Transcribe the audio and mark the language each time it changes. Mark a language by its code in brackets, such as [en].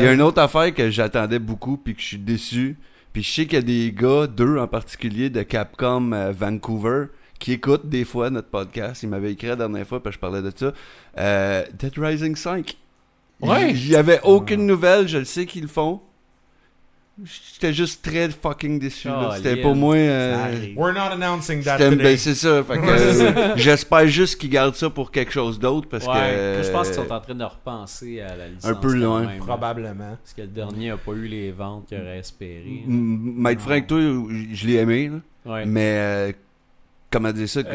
[fr] Il y a un autre affaire que j'attendais beaucoup puis que je suis déçu, puis je sais qu'il y a des gars, deux en particulier de Capcom Vancouver, qui écoute des fois notre podcast. Il m'avait écrit la dernière fois parce que je parlais de ça. Dead Rising 5. Ouais. J'y avais aucune nouvelle. Je le sais qu'ils le font. J'étais juste très fucking déçu. Oh, c'était pour moi. [en] We're not announcing that today. [fr] Ben, c'est ça. Fait que, j'espère juste qu'ils gardent ça pour quelque chose d'autre. Parce ouais, que je pense qu'ils sont en train de repenser à la licence. Un peu loin. Même, probablement. Parce que le dernier n'a pas eu les ventes qu'il aurait espéré. Maître Frank, toi, je l'ai aimé. Ouais. Mais comment dire ça?